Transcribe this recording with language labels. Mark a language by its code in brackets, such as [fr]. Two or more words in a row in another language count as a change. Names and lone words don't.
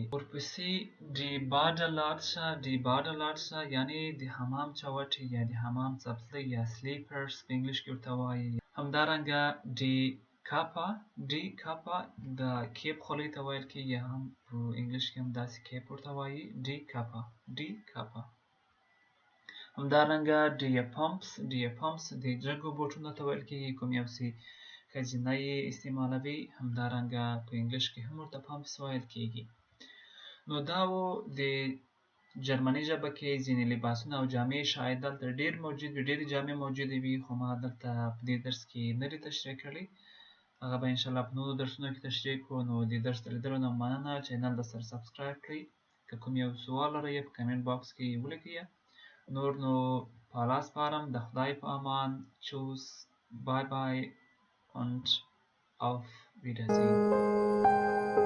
[ps] ورپسې [de] die Badelatschen [ps] یعنی د حمام چوټي یا د حمام څپلۍ یا سلیپرز په انګلیش کې ورته وایي. همدارنګه [de] die Kappa [ps] د کیپ خولۍ ته ویل کېږي، یا هم په انګلیش کې هم داسې کیپ ورته وایي. [de] die Kappa. [ps] همدارنګه [de] die Pumps [ps] د جګو بوټونو ته ویل کېږي، کوم یو چې ښځینه یې استعمالوي. همدارنګه په انګلیش کې هم ورته پمپس ویل کېږي. نو دا و د جرمني ژبه کې ځینې لباسونه او جامې، شاید دلته ډېرې جامې موجودې وي، خو ما دلته په دې درس کې نه دي تشریح کړي. هغه به انشاءالله په نورو درسونو کې تشریح کړو. نو د درس د لیدلو نه مننه. چینل درسره سبسکرایب کړئ. که کوم یو سوال لرئ په کمنټ باکس کې ولیکئ. نور نو په الله سپارم. د خدای په امان. [de] Tschüss, [en] bye bye [de] und auf Wiedersehen.